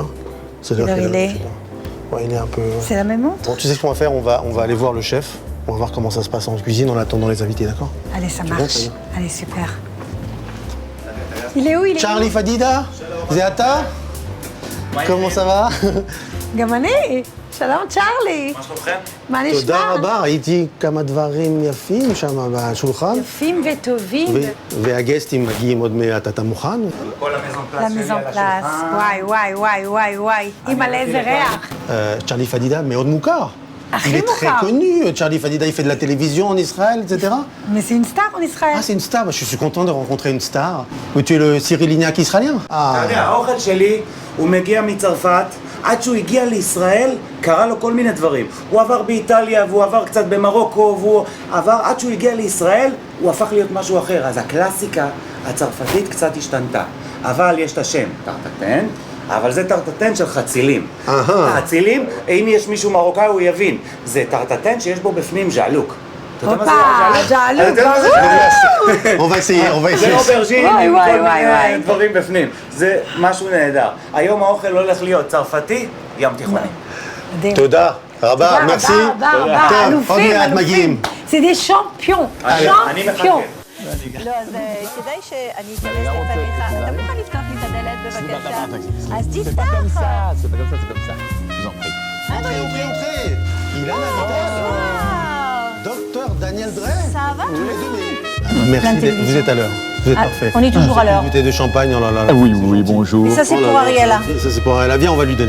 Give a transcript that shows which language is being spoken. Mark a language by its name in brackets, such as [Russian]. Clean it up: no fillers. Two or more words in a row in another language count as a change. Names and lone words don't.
[French] Quelle heure il est? Ouais, il est un peu... C'est la même montre? Bon, tu sais ce qu'on va faire, on va aller voir le chef. On va voir comment ça se passe en cuisine en attendant les invités, d'accord? Allez, ça C'est marche. bon, ça y est. Allez, super. Il est où? Il est Charlie Fadida, Zéata, comment ça va? [Hebrew] Gamane, shalom Charlie. מה תודה נשמע? רבה, ראיתי כמה דברים יפים שם בשולחן. יפים וטובים. והגסטים מגיעים עוד מעט, אתה מוכן? [French] La mise en place. [Hebrew] וואי. אימא'לה, איזה ריח. צ'רלי פדידה מאוד מוכר. הכי [French] Il est très [Hebrew] מוכר. [French] connu, Charlie Fadida, il fait de la télévision en Israël, etc. Mais c'est une star en Israël. Ah, c'est une star, je suis content de rencontrer une star. Mais tu es le Cyril Lignac israélien? [Hebrew] אתה יודע, האוכל שלי, הוא מגיע מצרפת, עד שהוא הגיע לישראל, קרה לו כל מיני דברים. הוא עבר באיטליה, והוא עבר קצת במרוקו, והוא עבר, עד שהוא הגיע לישראל, הוא הפך להיות משהו אחר. אז הקלאסיקה הצרפתית קצת השתנתה. אבל יש את השם, טרטטן, אבל זה טרטטן של חצילים. חצילים, אם יש מישהו מרוקאי הוא יבין. זה טרטטן שיש בו בפנים ז'עלוק. אתה יודע מה זה ז'עלוק? ג'עלוק, אתה יודע מה זה ז'עלוק? [French] On va essayer. [Hebrew] זה אוברג'ין וואי, עם וואי, כל וואי, מיני וואי. דברים בפנים. זה משהו נהדר. היום האוכל הולך להיות צרפתי, ים תיכוני. מדהים. תודה רבה, merci. תודה, טוב, עוד אלופים, מעט מגיעים. [French] C'est des champions. [Hebrew] אני מחכה. לא, אז כדאי שאני אכנס לפניך. אתה מוכן לפתוח לי את הדלת בבקשה? אז תפתח. [French] C'est pas comme ça, c'est comme ça. Je vous en prie. Entrez. Il a l'invitation. Docteur Daniel Drey. Ça va? Merci, vous êtes à l'heure. Vous êtes parfait. On est toujours à l'heure. Bouteille de champagne, oh là là. Oui, bonjour. Ça, c'est pour Ariella. Ça, c'est pour Ariella. Viens, on va lui donner.